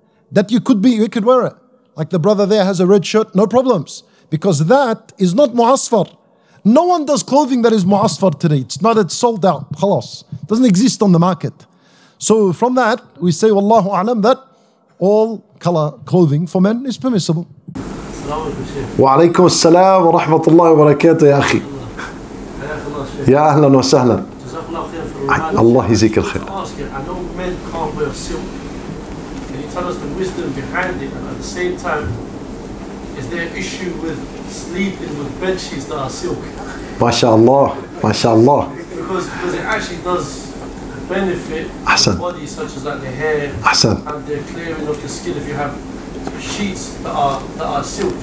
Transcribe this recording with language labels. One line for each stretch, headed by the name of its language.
English: That you could wear it. Like the brother there has a red shirt, no problems. Because that is not mu'asfar. No one does clothing that is mu'asfar today. It's sold out, khalas. Doesn't exist on the market. So from that, we say, Wallahu a'lam, that all color clothing for men is permissible.
Arabic: وعليكم السلام ورحمة الله وبركاته يا أخي. يا أهلا وسهلا. الله يجزيك الخير.
English: I know men can't wear silk. Can you tell us the wisdom behind it? And at the same time, is there an issue with sleeping with bed sheets that are silk?
Arabic: ما شاء الله ما شاء الله.
English: Because it actually does benefit the body, such as like the hair and the clearing of the skin if you have sheets that are silk.